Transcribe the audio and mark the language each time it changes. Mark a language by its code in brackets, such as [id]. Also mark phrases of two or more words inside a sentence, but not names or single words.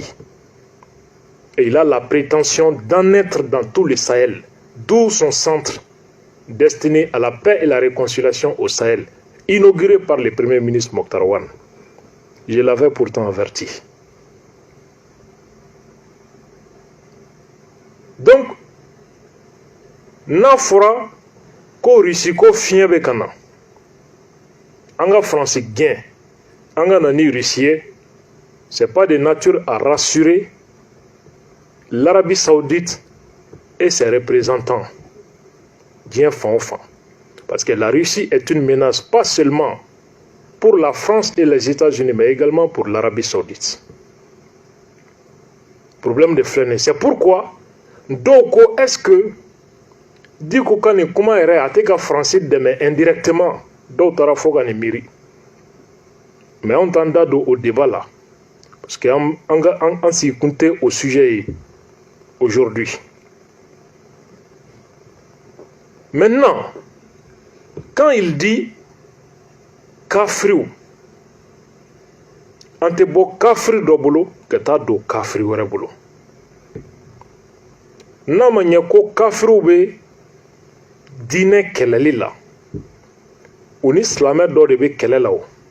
[fr] Et il a la prétention d'en être dans tout le Sahel, d'où son centre destiné à la paix et la réconciliation au Sahel, inauguré par le Premier ministre Mokhtar Ouane. Je l'avais pourtant averti. Donc, [bm] n'a fora ko Russie ko fiɲɛ bɛ ka na an ka France gɛn an ka na ni Russie ye, [fr] c'est pas de nature à rassurer l'Arabie Saoudite et ses représentants [bm] diɲɛ fan o fan, [fr] parce que la Russie est une menace pas seulement pour la France et les États-Unis mais également pour l'Arabie Saoudite. Problème de freiner, c'est pourquoi donc est-ce que [bm] Dicko ka nin kuma yɛrɛ a tɛ ka Faransi dɛmɛ indirectement, dɔw taara fɔ ka nin miiri, mais anw t'an da don o [fr] débat là parce que [bm] an sigi kun tɛ [fr] au sujet [bm] ye aujourd'hui. [fr] Maintenant, quand il dit [bm] kafiriw, an tɛ bɔ kafiri dɔ bolo ka taa don kafiri wɛrɛ bolo. N'a ma ɲɛ ko kafiriw bɛ diinɛ kɛlɛli la, u ni silamɛ dɔ de bɛ kɛlɛ la o.